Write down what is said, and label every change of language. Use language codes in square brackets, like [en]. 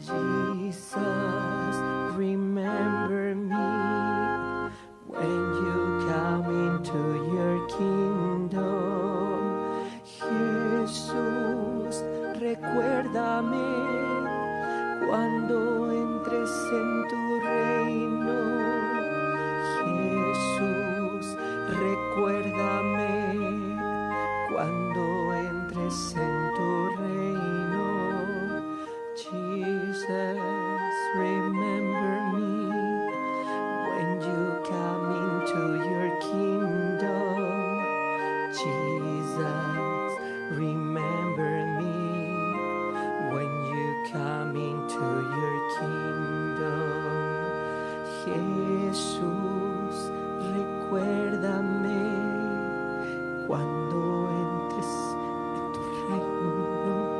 [en] Jesus, remember me when you come into your kingdom. [es] Jesús, recuérdame cuando entres en tu reino. Jesús, recuérdame cuando entres en tu reino. [en] Jesus, remember me when you come into your kingdom. Jesus, remember me when you come into your kingdom. [es] Jesús, recuérdame cuando entres en tu reino.